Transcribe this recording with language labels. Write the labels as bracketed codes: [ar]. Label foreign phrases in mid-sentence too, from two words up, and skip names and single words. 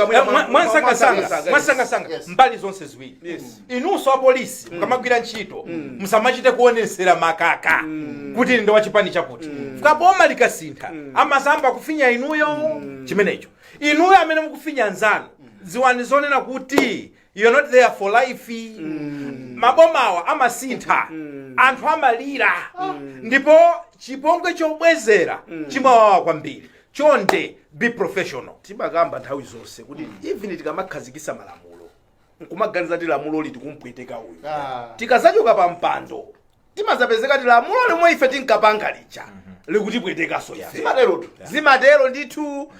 [ny] mwasangasanga mbali zonse ziwiri. Inunso apolisi mukamagwira ntchito musamachite kuonesera makaka kuti ndi wachipani chakuti fika boma likasintha amasamba kufinya inuyo chimenecho inuyo amene mukufinya nzanu ziwani zonena kuti [en] you're not there for life. [ny] Mabomawa amasintha anthu amalira ndipo chipongwe chobwezera chimawawa kwambiri. [en] Chonde be professional. [ny] Timakamba nthawi zonse kuti even tikamakhazikisa malamulo nkumaganiza ti lamulo liti kumpweteka uyu tikazachoka pa mpando timazapezeka ti lamulo limwe ife tinkapanga lija likutipwetekaso ife zimatero ndithu.